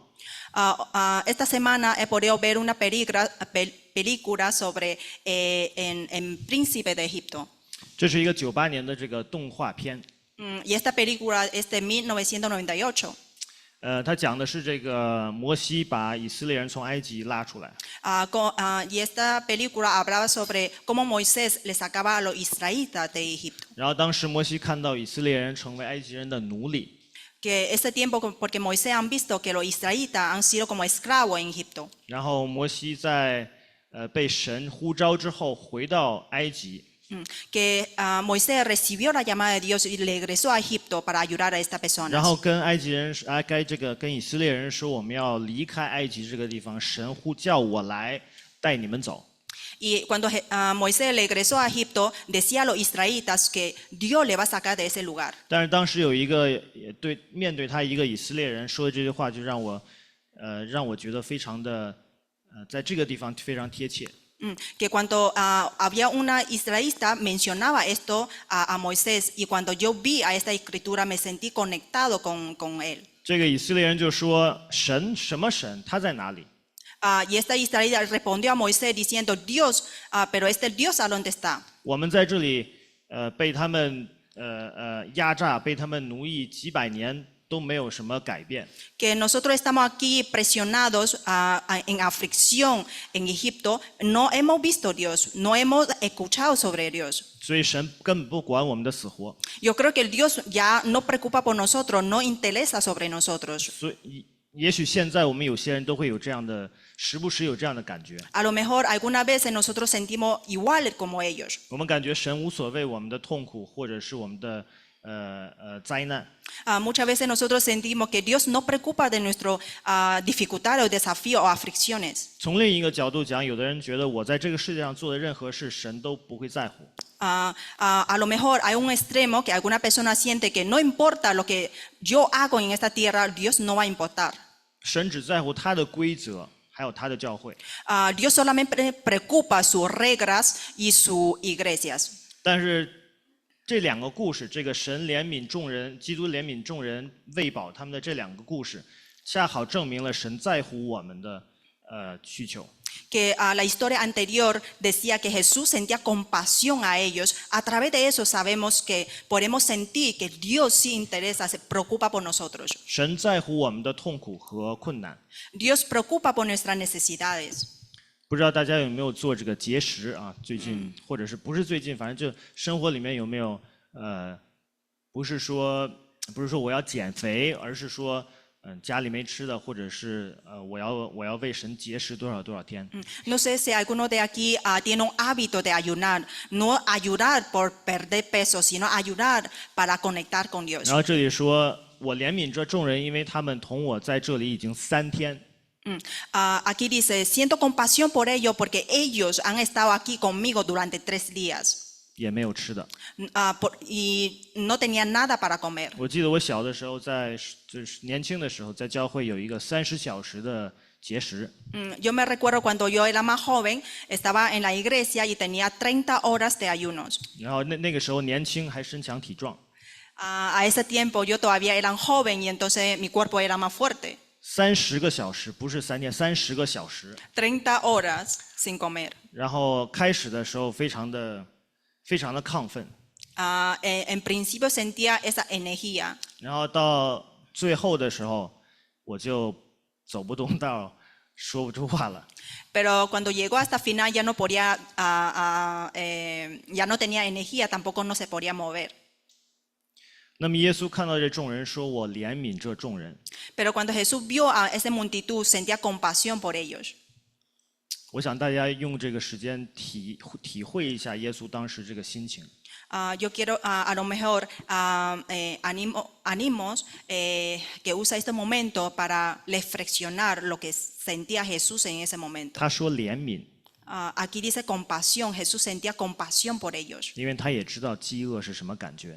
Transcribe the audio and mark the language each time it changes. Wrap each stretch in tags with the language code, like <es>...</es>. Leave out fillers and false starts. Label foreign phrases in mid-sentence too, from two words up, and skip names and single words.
<es>Esta semana he podido ver una película sobre el príncipe de Egipto.</es> <zh>这是一个98年的这个动画片。</zh> <es>Y esta película es de 1998.</es> <zh>他讲的是这个摩西把以色列人从埃及拉出来。</zh> <es>Y esta película hablaba sobre cómo Moisés le sacaba a los israelitas de Egipto.</es> <zh>然后当时摩西看到以色列人成为埃及人的奴隶，</zh> <es>Que ese tiempo, porque Moisés han visto que los israelitas han sido como esclavos en Egipto.</es> <zh>然后摩西在被神呼召之后回到埃及，</zh> <es>Que Moisés recibió la llamada de Dios y regresó a Egipto para ayudar a estas</es> <zh>然</zh> <es>personas.</es> <zh>后跟埃及人跟以色列人说，我们要离开埃及这个地方，神叫我来带你们走。</zh> <es>Y cuando Moisés regresó a Egipto, decía a los israelitas que Dios le va a sacar de ese lugar.</es> <zh>但是当时有一个面对他一个以色列人说的这句话，就让我觉得非常的在这个地方非常贴切。</zh> <es>Que cuando había una israelita mencionaba esto a Moisés y cuando yo vi a esta escritura me sentí conectado con él.</es> <zh>这个以色列人就说：“神什么神？他在哪里？”</zh> <es>Y esta israelita respondió a Moisés diciendo Dios, pero este Dios a dónde está.</es> <zh>我们在这里被他们压榨，被他们奴役几百年都没有什么改变。</zh> <es>Que nosotros estamos aquí presionados en aflicción en Egipto, no hemos visto Dios, no hemos escuchado sobre Dios.</es> <zh>所以神根本不管我们的死活。</zh> <es>Yo creo que el Dios ya no preocupa por nosotros, no interesa sobre nosotros.</es> <zh>所以也许现在我们有些人都会有这样的，时不时有这样的感觉。</zh> <es>A lo mejor algunas veces nosotros sentimos igual como ellos.</es> <zh>我们感觉神无所谓我们的痛苦，或者是我们的灾难。</zh> <es>Muchas veces nosotros sentimos que Dios no preocupa de nuestras dificultades o desafíos o aflicciones.</es> <zh>从另一个角度讲，有的人觉得我在这个世界上做的任何事，神都不会在乎。</zh> <es>A lo mejor hay un extremo que alguna persona siente que no importa lo que yo hago en esta tierra, Dios no va a importar.</es> <zh>神只在乎他的规则，还有他的教会。</zh> <es>Dios solamente preocupa sus reglas y sus iglesias.</es> <zh>但是这两个故事，这个神怜悯众人，基督怜悯众人，喂饱他们的这两个故事，恰好证明了神在乎我们的需求。</zh> <es>Que la historia anterior decía que Jesús sentía compasión a ellos. A través de eso sabemos que podemos sentir que Dios sí interesa, se preocupa por nosotros.</es> <zh>神在乎我们的痛苦和困难。</zh> <es>Dios preocupa por nuestras necesidades.</es> <zh>不知道大家有没有做这个节食啊？最近或者是不是最近，反正就生活里面有没有不是说我要减肥，而是说家里没吃的，或者是我要为神节食多少天。</zh> <es>No sé si alguno de aquí tiene un hábito de ayunar, no ayudar por perder peso, sino ayudar para conectar con Dios.</es> <zh>然后这里说，我怜悯这众人，因为他们同我在这里已经3天。</zh> <es>Aquí dice, siento compasión por ellos porque ellos han estado aquí conmigo durante 3 días.</es> <zh>也没有吃的。</zh> <es>Y no tenían nada para comer.</es> <zh>我记得我小的时候就是年轻的时候，在教会有一个30小时的节食。</zh> <es>Yo me recuerdo cuando yo era más joven, estaba en la iglesia y tenía 30 horas de ayunos.</es> <zh>然后那个时候年轻还身强体壮。</zh> <es>A ese tiempo yo todavía era joven y entonces mi cuerpo era más fuerte.</es> <zh>30 个小时，不是3天，30个小时。</zh> <es>30 horas sin comer.</es> <zh>然后开始的时候非常的亢奋，</zh> <es>En principio sentía esa energía.</es> <zh>然后到最后的时候，我就走不动道，说不出话了。</zh> <es>Pero cuando llegó hasta final ya no podía, ya no tenía energía, tampoco no se podía mover.</es> <zh>那么耶稣看到这众人，说：“我怜悯这众人。”</zh> <es>Pero cuando Jesús vio a esa multitud, sentía compasión por ellos.</es> <zh>我想大家用这个时间体会一下耶稣当时这个心情。</zh> <es>Yo quiero a lo mejor animos que usa este momento para reflexionar lo que sentía Jesús en ese momento.</es> <zh>他说怜悯，</zh> <es>Aquí dice compasión, Jesús sentía compasión por ellos.</es> <zh>因为他也知道饥饿是什么感觉，</zh>